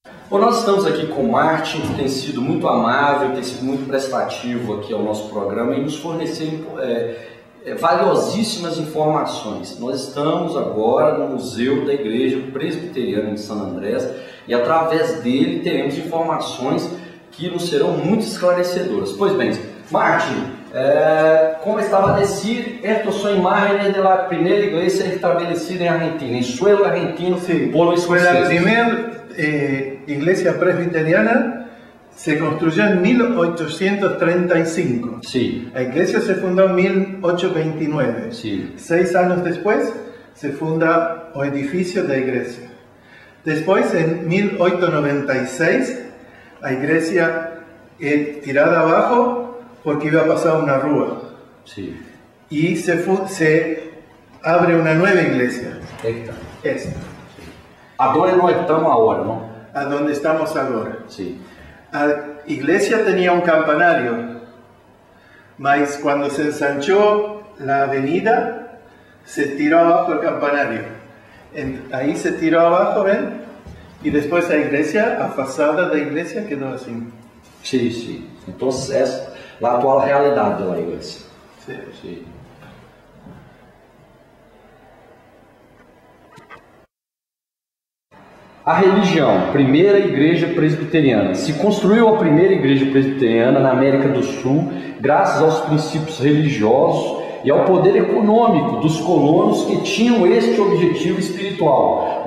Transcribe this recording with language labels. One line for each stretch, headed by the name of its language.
Portuguese: Bom, nós estamos aqui com o Martin, que tem sido muito amável, tem sido muito prestativo aqui ao nosso programa e nos fornecer valiosíssimas informações. Nós estamos agora no Museu da Igreja Presbiteriana de San Andrés e através dele teremos informações que nos serão muito esclarecedoras. Pois bem,
Spanish: Martin, como estava a decir, estas son imágenes de la primera iglesia establecida en Argentina, en suelo argentino, Sí, polo fue la escocés. primera iglesia presbiteriana, se construyó en 1835. Sí, La iglesia se fundó en 1829. sí. 6 años después se funda el edificio de la iglesia. Después, en 1896, la iglesia es tirada abajo porque iba a pasar una rúa. Sí. Y se abre una nueva iglesia,
Portuguese: Eita.
Spanish: esta,
Portuguese: Agora nós estamos agora, não?
Spanish: a donde estamos ahora.
Portuguese: Sim.
Spanish: La iglesia tenía un campanario, mas cuando se ensanchó la avenida, se tiró abajo el campanario. Ahí se tiró abajo, ¿ven? Y después la iglesia, la fachada de la iglesia quedó así.
Portuguese: Sim, sim. Então, essa é a atual realidade da igreja.
Spanish: Sí.
Portuguese: Sim. A religião, primeira igreja presbiteriana. Se construiu a primeira igreja presbiteriana na América do Sul graças aos princípios religiosos e ao poder econômico dos colonos que tinham este objetivo espiritual.